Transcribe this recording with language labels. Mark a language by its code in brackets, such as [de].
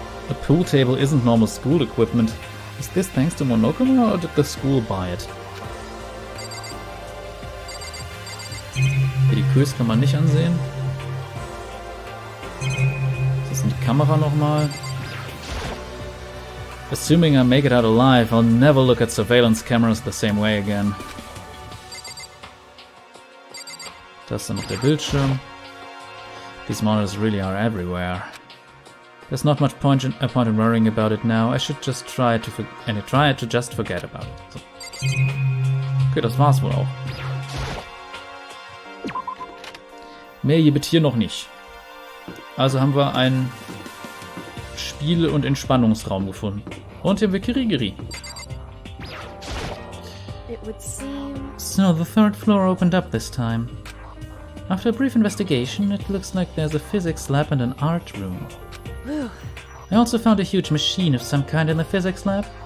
[en] A pool table isn't normal school equipment. Is this thanks to Monokuma or did the school buy it? [de] Die Queues kann man nicht ansehen. Kamera nochmal. [en] Assuming I make it out alive, I'll never look at surveillance cameras the same way again. [de] Das ist dann noch der Bildschirm. [en] These monitors really are everywhere. There's not much point in worrying about it now. I should just try to just forget about it. [de] So. Okay, das war's wohl auch. Mehr gibt es hier noch nicht. Also haben wir einen Spiel- und Entspannungsraum gefunden. Und hier haben wir Kirigiri. [en] So, the third floor opened up this time. After a brief investigation, it looks like there's a physics lab and an art room. I also found a huge machine of some kind in the physics lab.